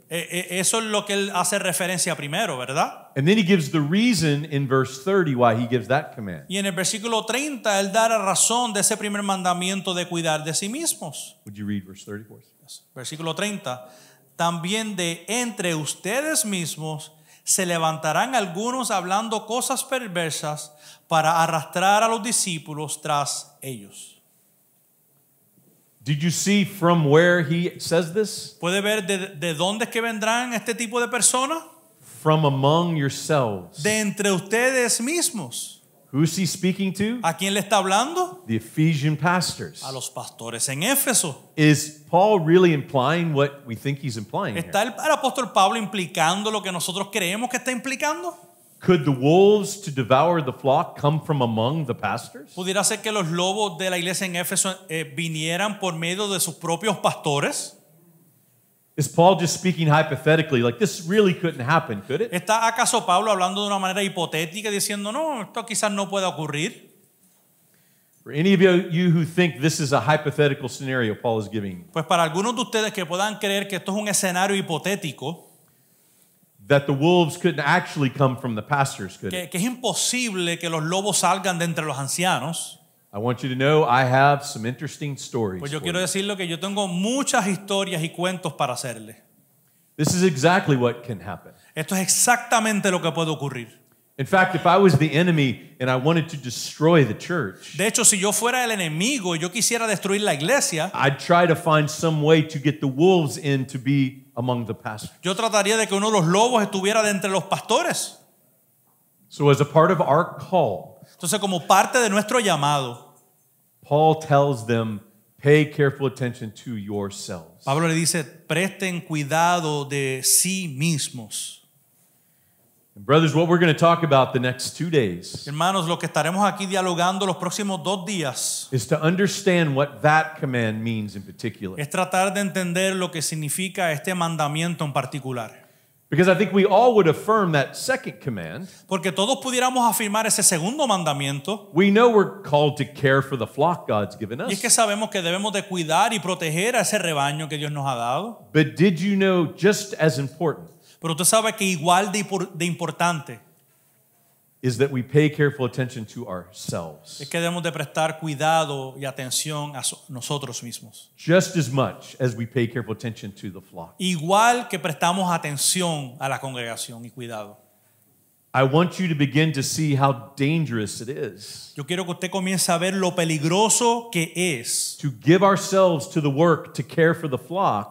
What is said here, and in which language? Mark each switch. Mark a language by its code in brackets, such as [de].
[es] Eso es lo que él hace referencia primero, ¿verdad? [en] And then he gives the reason in verse 30 why he gives that command. [es] Y en el versículo 30 él da la razón de ese primer mandamiento de cuidar de sí mismos. [en] Would you read verse 30 for us? [es] Versículo 30. También de entre ustedes mismos se levantarán algunos hablando cosas perversas para arrastrar a los discípulos tras ellos. [en] Did you see from where he says this? [es] ¿Puede ver de dónde es que vendrán este tipo de personas? [en] From among yourselves. [es] De entre ustedes mismos. [en] Who's he speaking to? [es] ¿A quién le está hablando? [en] The Ephesian pastors. [es] A los pastores en Éfeso. [en] Is Paul really implying what we think he's implying here? [es] ¿Está el apóstol Pablo implicando lo que nosotros creemos que está implicando? [en] Could the wolves to devour the flock come from among the pastors? [es] ¿Pudiera ser que los lobos de la iglesia en Éfeso vinieran por medio de sus propios pastores? [en] Is Paul just speaking hypothetically, like this really couldn't happen, could it? [es] ¿Está acaso Pablo hablando de una manera hipotética diciendo, no, esto quizás no pueda ocurrir? [en] For any of you who think this is a hypothetical scenario Paul is giving, [es] Pues para algunos de ustedes que puedan creer que esto es un escenario hipotético, [en] that the wolves couldn't actually come from the pastors, could it? [es] que es imposible que los lobos salgan de entre los ancianos, [en] I want you to know I have some interesting stories. [es] pues yo [en] for [es] quiero [en] you. [es] decirle que yo tengo muchas historias y cuentos para hacerle. [en] This is exactly what can happen. [es] Esto es exactamente lo que puede ocurrir. [en] In fact, if I was the enemy and I wanted to destroy the church, [es] De hecho, si yo fuera el enemigo y yo quisiera destruir la iglesia, [en] I'd try to find some way to get the wolves in to be among the pastors. [es] yo trataría de que uno de los lobos estuviera de entre los pastores. [en] So as a part of our call, [es] Entonces, como parte de nuestro llamado, [en] Paul tells them, pay careful attention to yourselves. [es] Pablo le dice, presten cuidado de sí mismos. [en] And brothers, what we're going to talk about the next 2 days [es] Hermanos, lo que estaremos aquí dialogando los próximos 2 días [en] is to understand what that command means in particular. [es] es tratar de entender lo que significa este mandamiento en particular. [en] Because I think we all would affirm that second command. [es] Porque todos pudiéramos afirmar ese segundo mandamiento. [en] We know we're called to care for the flock God's given [es] Y es [en] us. [es] que sabemos que debemos de cuidar y proteger a ese rebaño que Dios nos ha dado. [en] But did you know, just as important, [es] Pero usted sabe que igual de importante [en] is that we pay careful attention to ourselves. [es] es que debemos de prestar cuidado y atención a nosotros mismos. [en] Just as much as we pay careful attention to the flock. [es] Igual que prestamos atención a la congregación y cuidado. [en] I want you to begin to see how dangerous it is [es] Yo quiero que usted comience a ver lo peligroso que es [en] to give ourselves to the work to care for the flock